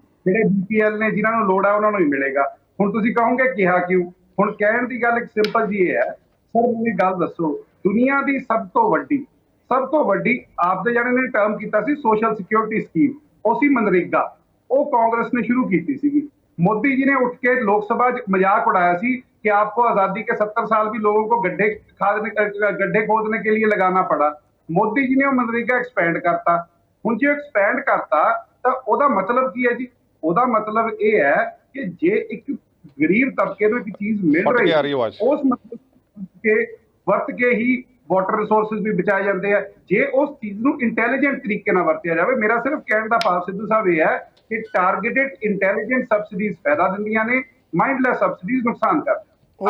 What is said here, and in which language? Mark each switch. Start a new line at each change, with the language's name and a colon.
Punjabi: ਜਿਹੜੇ BPL ਨੇ ਜਿਨ੍ਹਾਂ ਨੂੰ ਲੋੜ ਹੈ ਉਹਨਾਂ ਨੂੰ ਹੀ ਮਿਲੇਗਾ। ਹੁਣ ਤੁਸੀਂ ਕਹੋਗੇ ਕਿਹਾ ਕਿਉਂ? ਹੁਣ ਕਹਿਣ ਦੀ ਗੱਲ ਇੱਕ ਸਿੰਪਲ ਜੀ ਇਹ ਹੈ, ਸਰ ਮੈਨੂੰ ਇੱਕ ਗੱਲ ਦੱਸੋ, ਦੁਨੀਆ ਦੀ ਸਭ ਤੋਂ ਵੱਡੀ ਆਪਦੇ ਜਿਹੜੇ ਨੇ ਟਰਮ ਕੀਤਾ ਸੀ ਸੋਸ਼ਲ ਸਿਕਿਉਰਿਟੀ ਸਕੀਮ, ਉਹ ਸੀ ਮਨਰੇਗਾ। ਉਹ ਕਾਂਗਰਸ ਨੇ ਸ਼ੁਰੂ ਕੀਤੀ ਸੀਗੀ।
Hindi: मोदी जी ने उठ के लोकसभा मजाक उड़ाया सी कि आपको आजादी के 70 साल भी लोगों को गड्ढे खोदने के लिए लगाना पड़ा। मोदी जी ने वो मनरेगा एक्सपेंड करता।
Punjabi: हुण जो एक्सपेंड करता ਤਾਂ ਉਹਦਾ ਮਤਲਬ ਕੀ ਹੈ ਜੀ? ਉਹਦਾ ਮਤਲਬ ਇਹ ਹੈ ਕਿ ਜੇ ਇੱਕ ਗਰੀਬ ਤਬਕੇ ਨੂੰ ਇੱਕ ਚੀਜ਼ ਮਿਲ ਫਟ ਕੇ ਆ ਰਹੀ ਰਹੀ ਆਵਾਜ਼। ਉਸ ਮਤਲਬ ਕੇ ਵਰਤ ਕੇ ਹੀ ਵਾਟਰ ਰਿਸੋਰਸਿਸ ਵੀ ਬਚਾਏ ਜਾਂਦੇ ਆ ਜੇ ਉਸ ਚੀਜ਼ ਨੂੰ ਇੰਟੈਲੀਜੈਂਟ ਤਰੀਕੇ ਨਾਲ ਵਰਤਿਆ ਜਾਵੇ। ਮੇਰਾ ਸਿਰਫ ਕਹਿਣ ਦਾ ਭਾਵ ਸਿੱਧੂ ਸਾਹਿਬ ਇਹ ਹੈ ਕਿ ਟਾਰਗੇਟਡ ਇੰਟੈਲੀਜੈਂਟ ਸਬਸਿਡੀਜ਼ ਫਾਇਦਾ ਦਿੰਦੀਆਂ ਨੇ, ਮਾਈਂਡਲੈਸ ਸਬਸਿਡੀਜ਼ ਨੁਕਸਾਨ ਕਰਦੀਆਂ।